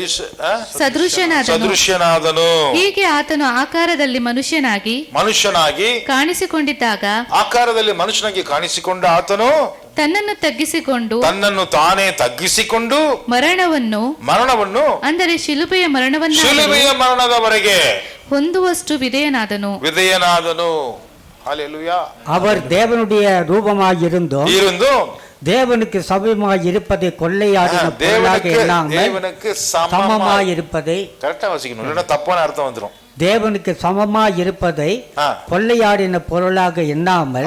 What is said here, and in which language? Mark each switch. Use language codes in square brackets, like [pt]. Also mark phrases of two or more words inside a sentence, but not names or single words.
[kn] ಸದೃಶ್ಯನಾದನು. ಹೀಗೆ ಆತನು ಆಕಾರದಲ್ಲಿ ಮನುಷ್ಯನಾಗಿ ಕಾಣಿಸಿಕೊಂಡಿದ್ದಾಗ, ಆಕಾರದಲ್ಲಿ ಮನುಷ್ಯನಾಗಿ ಕಾಣಿಸಿಕೊಂಡ ಆತನು ತನ್ನನ್ನು ತಾನೇ ತಗ್ಗಿಸಿಕೊಂಡು ಮರಣವನ್ನು ಅಂದರೆ ಶಿಲುಬೆಯ ಮರಣದವರೆಗೆ ಹೊಂದುವಷ್ಟು ವಿಧೇಯನಾದನು. [ta] ஹல்லேலூயா. அவர் தேவனுடைய ரூபமாய் இருந்தும் தேவனுக்கு சமமாய் இருப்பதை கொள்ளையாடின பொருளாக எண்ணாமல் சமமாய் இருப்பதை, கரெக்டா வாசிக்கணும், இல்லைன்னா தப்பான அர்த்தம் வந்துடும். தேவனுக்கு சமமாய் இருப்பதை கொள்ளையாடின பொருளாக எண்ணாமல்,